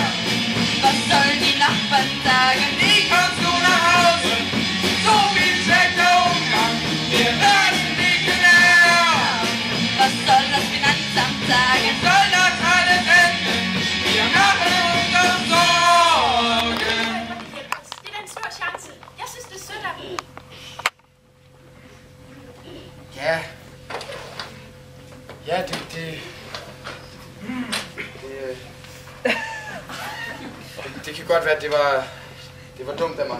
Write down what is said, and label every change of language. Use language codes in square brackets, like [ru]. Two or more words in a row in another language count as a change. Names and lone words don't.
[de] Was sollen die Nachbarn sagen? Wie kommst du nach Hause? So viel schlechter Umgang, wir werden dich genervt. Was soll das Finanzamt sagen? Soll das alles enden? Wir machen uns doch Sorgen. [da] Det er en stor chance. Jeg synes, det er sødt af dem. Ja, det kan godt være, at det var dumt af mig.